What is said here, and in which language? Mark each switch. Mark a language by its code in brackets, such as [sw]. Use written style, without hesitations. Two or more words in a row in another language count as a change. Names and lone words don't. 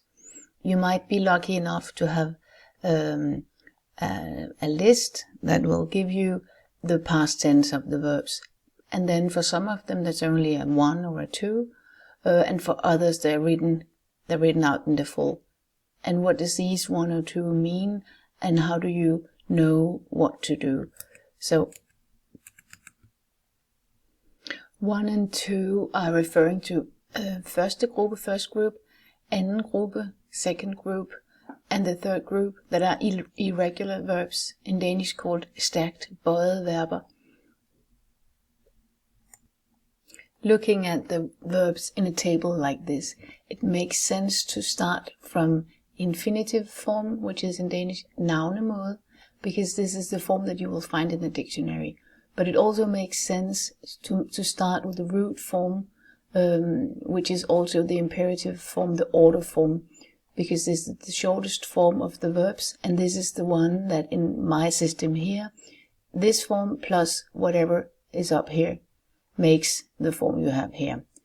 [en] You might be lucky enough to have a list that will give you the past tense of the verbs, and then for some of them there's only a 1 or a 2, and for others they're written out in the full. And what does these 1 or 2 mean, and how do you know what to do? [da] So 1 and 2 are referring to første gruppe, [en] first group, [da] anden gruppe, [en] second group, and the third group that are irregular verbs, in Danish called [da] stærkt bøjede verber. [en] Looking at the verbs in a table like this, it makes sense to start from infinitive form, which is in Danish navnemåde, because this is the form that you will find in the dictionary. But it also makes sense to start with the root form, which is also the imperative form, the order form, because this is the shortest form of the verbs, and this is the one that in my system here, this form plus whatever is up here makes the form you have here.